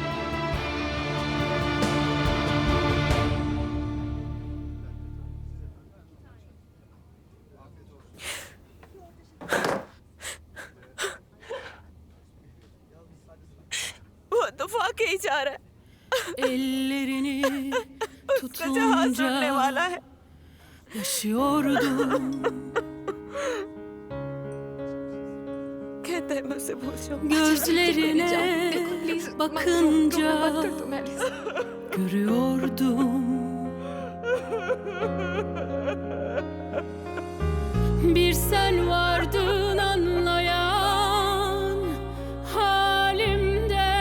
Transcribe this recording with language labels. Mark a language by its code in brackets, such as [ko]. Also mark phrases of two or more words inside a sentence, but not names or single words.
[hi] ही जा रहा है। उसका जहाज उड़ने वाला है। कहता है मैं उसे भूल जाऊं। [tr] Gözlerine bakınca görüyordum. Bir sen vardın anlayan halimden.